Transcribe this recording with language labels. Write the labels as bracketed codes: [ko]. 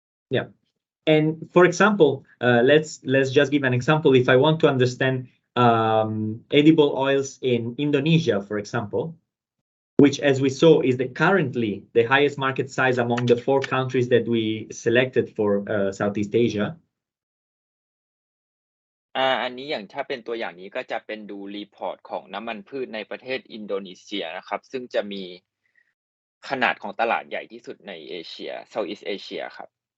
[en] Yeah. And for example, let's just give an example. If I want to understand edible oils in Indonesia, for example, which, as we saw, is currently the highest market size among the 4 countries that we selected for Southeast Asia. [th] อันนี้อย่างถ้าเป็นตัวอย่างนี้ก็จะเป็นดูรีพอร์ตของน้ำมันพืชในประเทศอินโดนีเซียนะครับซึ่งจะมีขนาดของตลาดใหญ่ที่สุดในเอเชีย Southeast Asia ครับ